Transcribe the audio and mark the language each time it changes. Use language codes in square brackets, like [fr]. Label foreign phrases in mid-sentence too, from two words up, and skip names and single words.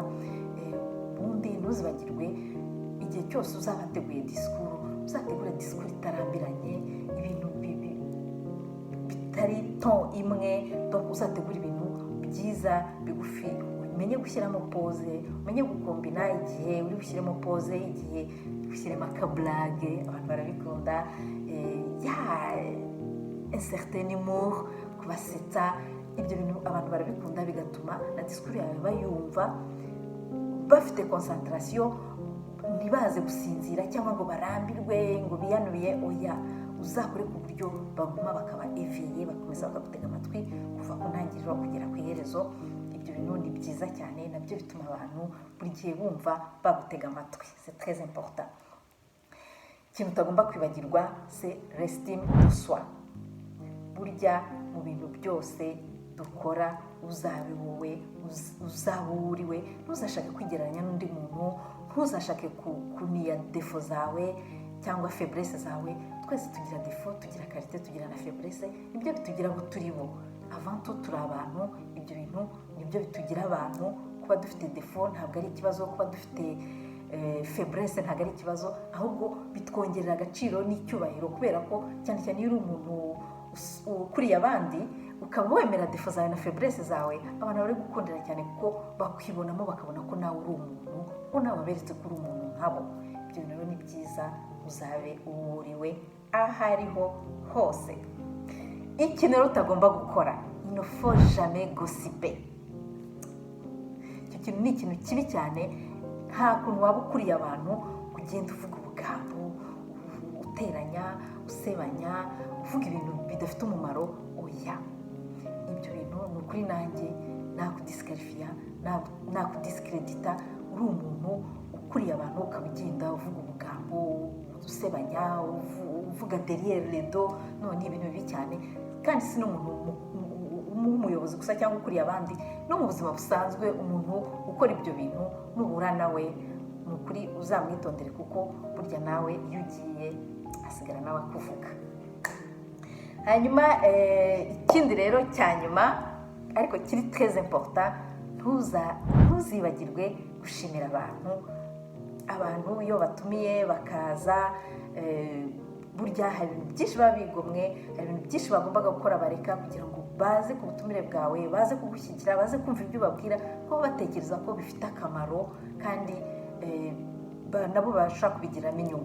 [rw] Ubundi ntuzibagirwe igihe cyose uzaba wateguye disikuru, uzategura disikuru itarambiranye, ibintu bitari ton imwe, uzategura ibintu byiza bigufi, umenye gushyiramo pose, umenye gukombina igihe uri bushyiremo pose, igihe ushyiremo akablage, abantu barabikunda, [fr] un certain humour, [rw] kubasetsa, ibyo bintu abantu barabikunda, bigatuma na disikuru yawe bayumva bafite concentration, ntibaze gusinzira cyangwa ngo barambirwe ngo biyanuye. Oya, uzakore ku buryo baguma bakaba éveillé, bakomeza bakagutega amatwi kuva ku ntangiriro kugera ku iherezo. Ibyo bintu ni byiza cyane, nabyo bituma abantu buri gihe bumva bagutega amatwi. [fr] C'est très important. [rw] Ikintu utagomba kwibagirwa [fr] c'est l'estime de soi. [rw] Burya mu bintu byose dukora uzabe wowe, uzaba uriwe, ntuzashake kwigereranya n'undi muntu, ntuzashake kuniya defo zawe cyangwa faiblesse zawe. Twese tugira defo, tugira qualité, tugira na faiblesse, nibyo bitugira ngo turi bo. [fr] Avant tout [rw] turi abantu, ibyo bintu nibyo bitugira abantu. Kuba dufite defo ntabwo ari ikibazo, kuba dufite faiblesse ntabwo ari ikibazo, ahubwo bitwongerera agaciro n'icyubahiro, kubera ko cyane cyane iyo uri umuntu ukuriye abandi ukaba wemera defo zawe na faiblesse zawe, abantu bari gukundira cyane kuko bakwibonamo, bakabona ko nawe uri umuntu, ko nawe waberetse ko uri umuntu nkabo. Ibyo bintu ni byiza, uzabe uwuriwe aho ariho hose. Ikintu rero utagomba gukora, [fr] il ne faut jamais gossiper. [rw] Icyo kintu ni ikintu kibi cyane. Nta kuntu waba ukuriye abantu kugenda uvuga ubugambo, uteranya, usebanya, uvuga ibintu bidafite umumaro. Oya, ibyo bintu ni ukuri nanjye nakudisqualifiya, nakudiscredita. Uri umuntu ukuriye abantu ukaba ugenda uvuga ubugambo, usebanya, uvuga [fr] derrière les dos. [rw] No, ni ibintu bibi cyane, kandi si n'umuntu umuyobozi gusa cyangwa ukuriye abandi, no mu buzima busanzwe umuntu ukora ibyo bintu nuhura nawe ni ukuri uzamwitondere, kuko burya nawe iyo ugiye asigara nawe akuvuga. Hanyuma ikindi rero cya nyuma ariko kiri [fr] très important, [rw] ntuzibagirwe gushimira abantu iyo batumiye bakaza. Burya hari ibintu byinshi baba bigomwe, hari ibintu byinshi bagombaga gukora bareka kugira ngo baze ku butumire bwawe, baze kugushyigikira, baze kumva ibyo ubabwira, ko batekereza ko bifite akamaro kandi nabo bashaka kubigiramo inyungu.